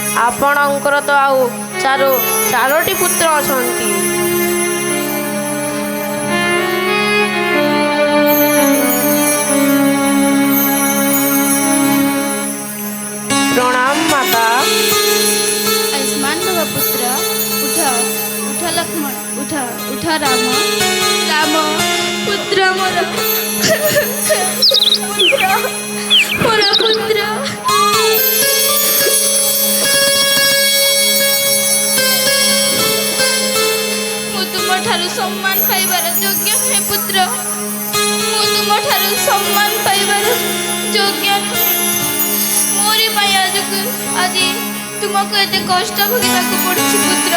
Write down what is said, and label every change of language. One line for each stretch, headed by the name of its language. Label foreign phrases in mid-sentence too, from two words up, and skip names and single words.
Odia: ଆପଣଙ୍କର ତ ଆଉ ଚାରୋଟି ପୁତ୍ର ଅଛନ୍ତି। ପ୍ରଣାମ ମାତା।
Hindi: आयुष्मान भव पुत्र उठ उठ लक्ष्मण उठ उठ राम राम पुत्र मोर पुत्र
Odia: ମୁଁ ତୁମଠାରୁ ସମ୍ମାନ ପାଇବାର ଯୋଗ୍ୟ ନୁହେଁ ପୁତ୍ର। ମୁଁ ତୁମଠାରୁ ସମ୍ମାନ ପାଇବାର ଯୋଗ୍ୟ ନୁହେଁ। ମୋରି ପାଇଁ ଆଜି ତୁମକୁ ଏତେ କଷ୍ଟ ଭୋଗିବାକୁ ପଡୁଛି ପୁତ୍ର।